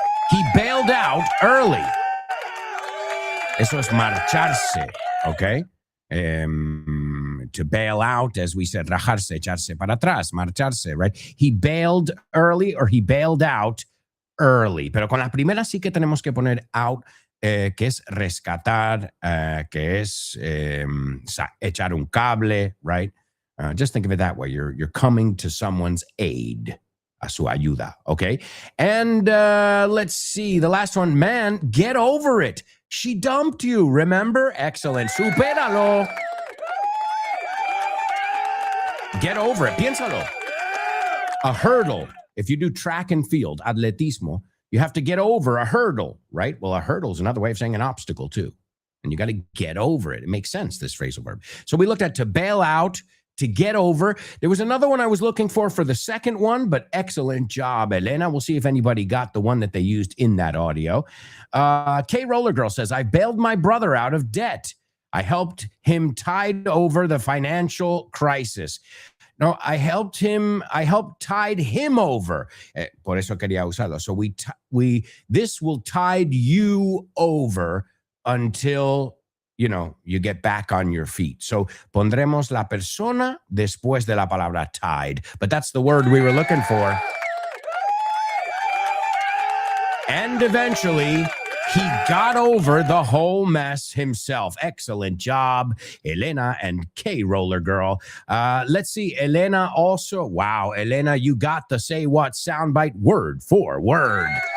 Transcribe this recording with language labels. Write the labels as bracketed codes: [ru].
[en] He bailed out early. [es] Eso es marcharse, [en] okay? To bail out, as we said, [es] rajarse, echarse para atrás, marcharse, [en] right? He bailed early or he bailed out early. [es] Pero con la primera sí que tenemos que poner out, que es rescatar, que es echar un cable, right? [en] Just think of it that way. You're coming to someone's aid, [es] a su ayuda, [en] okay? And let's see, the last one, man, get over it. She dumped you, remember? Excellent. [es] Supéralo. [en] Get over it. [es] Piénsalo. [en] A hurdle. If you do track and field, atletismo, you have to get over a hurdle, right? Well, a hurdle is another way of saying an obstacle, too. And you got to get over it. It makes sense, this phrasal verb. So we looked at to bail out, to get over. There was another one I was looking for the second one, but excellent job, Elena. We'll see if anybody got the one that they used in that audio. K Roller Girl says, I bailed my brother out of debt. I helped him tide over the financial crisis. No, I helped tide him over. [es] Por eso quería usarlo. [en] So this will tide you over until you get back on your feet. [es] So pondremos la persona después de la palabra tide. [en] But that's the word we were looking for. And eventually, he got over the whole mess himself. Excellent job, Elena and K Roller Girl. Let's see, Elena also. Wow, Elena, you got the Say What soundbite word for word.